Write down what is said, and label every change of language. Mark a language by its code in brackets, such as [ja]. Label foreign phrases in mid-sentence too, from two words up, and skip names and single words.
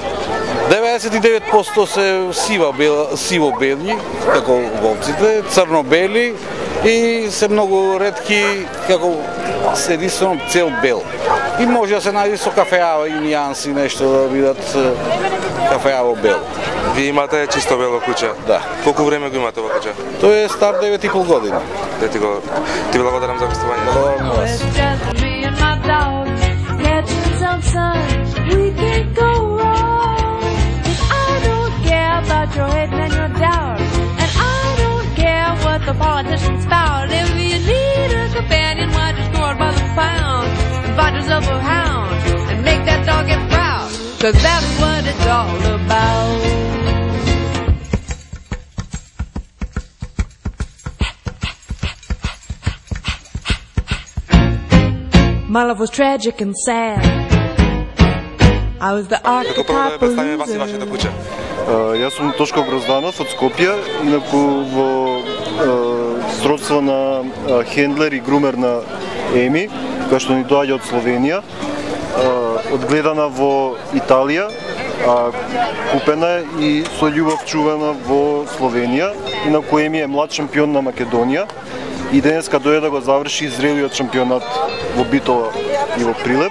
[mk] 99% се сиво-бели, како волците, црно-бели и се многу ретки како се единствено цел бел. И може да се најде со кафеава и нијанси нешто да бидат кафеаво бел. Вие имате чисто бело куче? Да. Колку време го имате ова куче? Тој е стар 9,5 години. Ти благодарам за гостување. [en] It's just me and my dog, catching some sun. We can't go wrong. 'Cause I don't care about your hate and your doubt, and I don't care what the politicians spout. If you need a companion, why just go out by the pound and find yourself a hound and make that dog get proud? 'Cause that's what it's all about. My love was tragic and sad. I was the [mk] Како прво да [en] archetype [mk] представиме вас и вашето куче. Јас сум Тошко Грозданов од Скопје, инаку во сродство на хендлер и грумер на Еми, која што ни доаѓа од Словенија, одгледана во Италија, купена и со љубов чувана во Словенија, инаку Еми е млад шампион на Македонија и денеска дојде да го заврши зрелиот шампионат во Битола и во Прилеп.